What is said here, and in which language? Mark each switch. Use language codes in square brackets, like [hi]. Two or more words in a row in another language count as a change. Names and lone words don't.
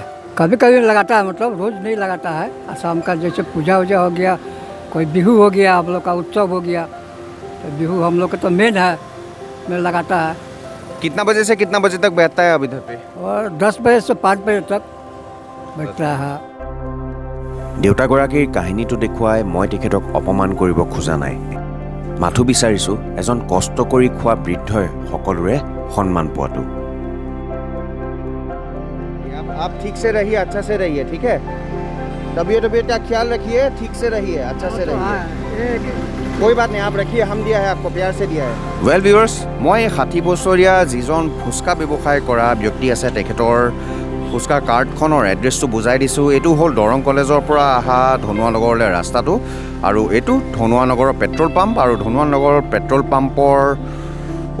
[hi] कभी कभी लगाता है, मतलब रोज़ नहीं लगाता है। आसाम का जैसे पूजा वूजा हो गया, कोई बिहू हो गया, हम लोग का उत्सव हो गया, तो बिहू हम लोग का तो मेन है, में लगाता है। कितना बजे से कितना बजे तक बैठता है अब इधर पे? और 10 बजे से 5 बजे तक बैठता है। [as] দেউতাগৰাকীৰ কাহিনীটো দেখুৱাই মই তেখেতক অপমান কৰিব খোজা নাই। মাথো বিচাৰিছোঁ এজন কষ্ট কৰি খোৱা বৃদ্ধই সকলোৰে সন্মান পোৱাটো। [hi] आप ठीक से रहिए, अच्छा से रहिए, ठीक है? तबीयत का ख्याल रखिए, ठीक से रहिए, अच्छा से रहिए। कोई बात नहीं, आप रखिए, हम दिया है आपको, प्यार से दिया है। [en] well viewers, [as] মই 60 বছৰীয়া যিজন ফুচকা ব্যৱসায় কৰা ব্যক্তি আছে তেখেতৰ ফুচকা কাৰ্ডখনৰ এড্ৰেছটো বুজাই দিছোঁ। এইটো হ'ল দৰং কলেজৰ পৰা অহা ধনুৱানগৰলৈ ৰাস্তাটো, আৰু এইটো ধনুৱানগৰৰ [en] petrol pump, [as] আৰু ধনুৱানগৰৰ পেট্ৰল পাম্পৰ